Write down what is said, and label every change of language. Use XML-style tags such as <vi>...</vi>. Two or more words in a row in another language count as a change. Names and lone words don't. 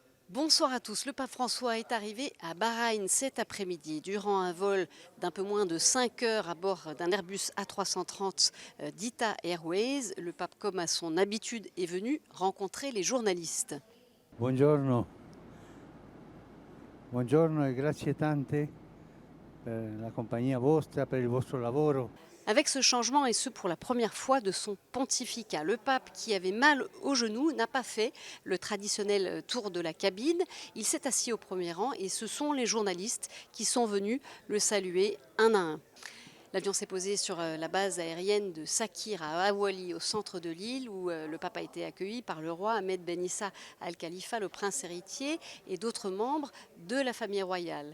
<fr>Bonsoir à tous. Le pape François est arrivé à Bahreïn cet après-midi durant un vol d'un peu moins de 5 heures à bord d'un Airbus A330 d'Ita Airways. Le pape, comme à son habitude, est venu rencontrer les journalistes.</fr> <it>Buongiorno, buongiorno e grazie tante per la compagnia vostra, per il vostro lavoro.</it> <fr>Avec ce changement, et ce pour la première fois de son pontificat, le pape, qui avait mal au genou, n'a pas fait le traditionnel tour de la cabine. Il s'est assis au premier rang et ce sont les journalistes qui sont venus le saluer un à un. L'avion s'est posé sur la base aérienne de Sakir à Awali, au centre de l'île, où le pape a été accueilli par le roi Ahmed Ben Issa Al Khalifa, le prince héritier, et d'autres membres de la famille royale.</fr>